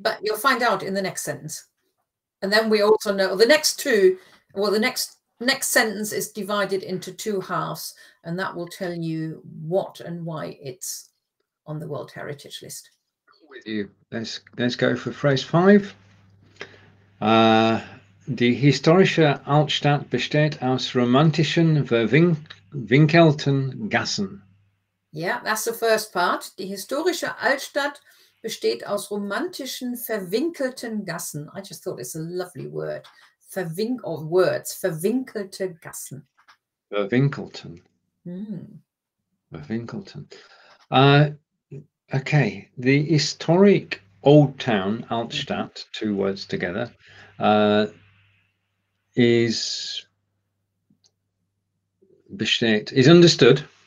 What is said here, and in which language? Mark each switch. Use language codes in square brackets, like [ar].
[en] But you'll find out in the next sentence. And then we also know the next two, well, the next sentence is divided into two halves, and that will tell you what and why it's on the World Heritage List. With you. Let's go for phrase 5. [de] Die historische Altstadt besteht aus romantischen, verwinkelten Gassen. [en] Yeah, that's the first part. [de] Die historische Altstadt besteht aus romantischen, verwinkelten Gassen. [en] I just thought it's a lovely word. [de] Verwinkelte Gassen. Verwinkelten. Verwinkelten. [en] Okay, the historic old town, Altstadt, 2 words together, is understood.